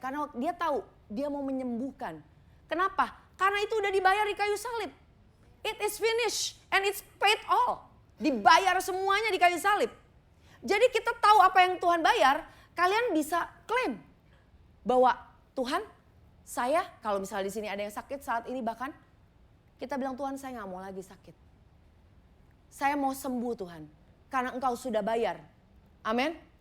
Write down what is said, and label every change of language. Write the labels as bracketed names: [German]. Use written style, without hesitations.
[Indonesian] Karena dia tahu, dia mau menyembuhkan. Kenapa? Karena itu udah dibayar di kayu salib. [English] It is finished and it's paid all. [Indonesian] Dibayar semuanya di kayu salib. Jadi kita tahu apa yang Tuhan bayar, kalian bisa klaim bahwa Tuhan, saya kalau misalnya di sini ada yang sakit saat ini bahkan kita bilang Tuhan saya nggak mau lagi sakit. Saya mau sembuh Tuhan, karena Engkau sudah bayar. Amin.